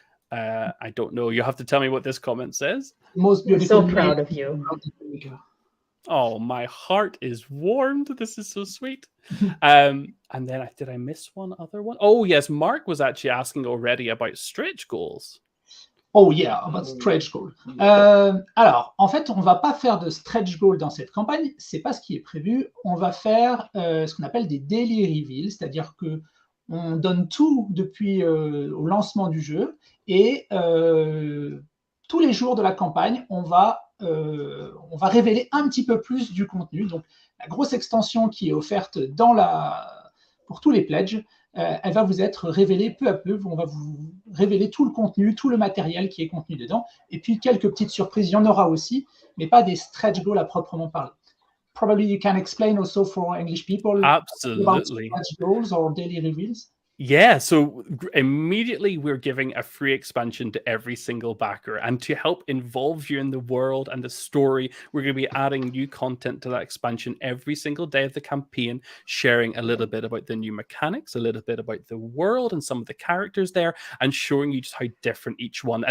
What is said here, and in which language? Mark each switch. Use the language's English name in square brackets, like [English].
[English] I don't know. You have to tell me what this comment says. Most We're beautiful. so proud of you. Oh, my heart is warmed. This is so sweet. And then did I miss one other one? Oh, yes. Mark was actually asking already about stretch goals. Oh yeah, about stretch goal. [French] Alors, en fait, on va pas faire de stretch goal dans cette campagne. C'est pas ce qui est prévu. On va faire ce qu'on appelle des daily reveals, c'est-à-dire que on donne tout depuis au lancement du jeu et tous les jours de la campagne, on va révéler un petit peu plus du contenu. Donc, la grosse extension qui est offerte pour tous les pledges, elle va vous être révélée peu à peu. On va vous révéler tout le contenu, tout le matériel qui est contenu dedans. Et puis, quelques petites surprises, il y en aura aussi, mais pas des stretch goals à proprement parler. [English] Probably you can explain also for English people Absolutely. about stretch goals or daily reveals. Yeah, so immediately we're giving a free expansion to every single backer. And to help involve you in the world and the story, we're going to be adding new content to that expansion every single day of the campaign, sharing a little bit about the new mechanics, a little bit about the world and some of the characters there, and showing you just how different each one.